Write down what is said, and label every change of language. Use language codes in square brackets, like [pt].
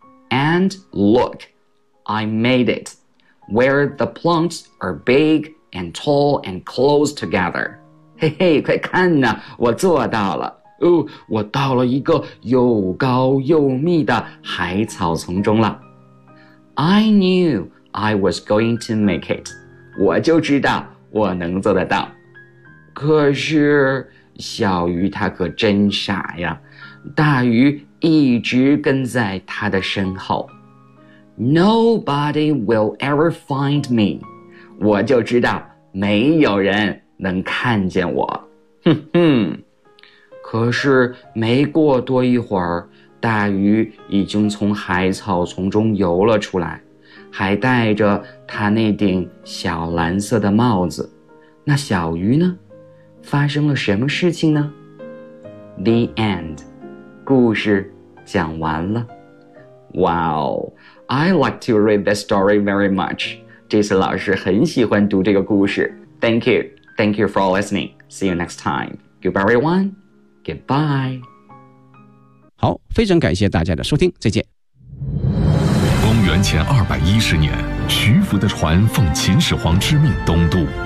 [en] And look, I made it, where the plants are big and tall and close together. [zh] 嘿嘿，快看呐，我做到了。哦，我到了一个又高又密的海草丛中了。 [en] I knew I was going to make it. [zh] 我就知道我能做得到。可是小鱼它可真傻呀，大鱼一直跟在它的身后。 [en] Nobody will ever find me. [zh] 我就知道没有人能看见我。哼哼。可是没过多一会儿，大鱼已经从海草丛中游了出来，还戴着他那顶小蓝色的帽子。那小鱼呢？发生了什么事情呢？ [en] The end. [zh] 故事讲完了。 [en] Wow, I like to read this story very much. [zh] 这次老师很喜欢读这个故事。 [en] Thank you. Thank you for listening. See you next time. Goodbye, everyone. Goodbye. [zh] 好，非常感谢大家的收听，再见。公元前210年，徐福的船奉秦始皇之命东渡。